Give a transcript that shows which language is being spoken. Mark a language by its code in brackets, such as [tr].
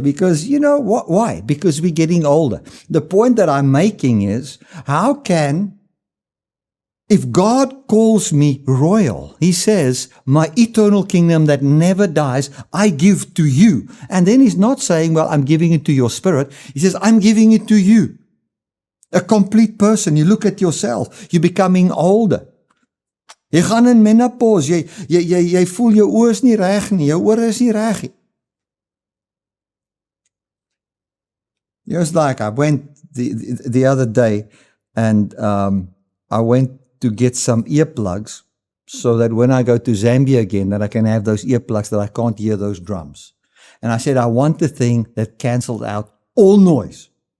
[en] Because, you know, why? Because we're getting older. The point that I'm making is, how can, if God calls me royal, He says, my eternal kingdom that never dies, I give to you. And then He's not saying, well, I'm giving it to your spirit. He says, I'm giving it to you. A complete person. You look at yourself. You're becoming older. [af] Jy gaan in menopause, jy voel jou oë is nie reg nie, jou ore is nie reg nie. [en] Just like I went the other day and I went to get some earplugs so that when I go to Zambia again, that I can have those earplugs that I can't hear those drums. And I said, I want the thing that cancels out all noise.